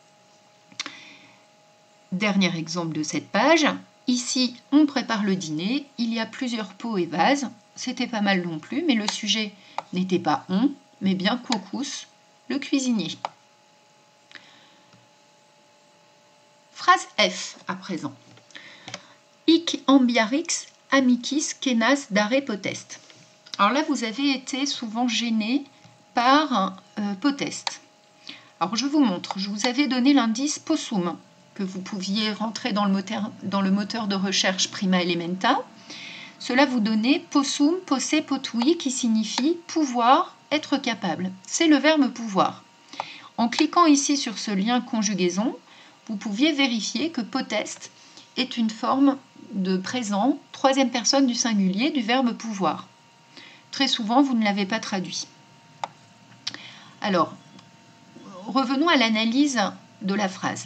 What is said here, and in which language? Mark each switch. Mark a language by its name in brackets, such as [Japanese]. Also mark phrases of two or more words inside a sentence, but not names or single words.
[French] Dernier exemple de cette page. Ici, on prépare le dîner, il y a plusieurs pots et vases. C'était pas mal non plus, mais le sujet n'était pas on, mais bien quocus, le cuisinier. Phrase F à présent. [Latin] Hic ambiarix amicis kenas dare potest. [French] Alors là, vous avez été souvent gêné par potest. Alors je vous montre, je vous avais donné l'indice possum, que vous pouviez rentrer dans le moteur de recherche Prima Elementa. Cela vous donnait [Latin] possum, posse, potui, [French] qui signifie pouvoir, être capable. C'est le verbe pouvoir. En cliquant ici sur ce lien conjugaison, vous pouviez vérifier que potest est une forme de présent, troisième personne du singulier du verbe pouvoir. Très souvent, vous ne l'avez pas traduit. Alors, revenons à l'analyse de la phrase.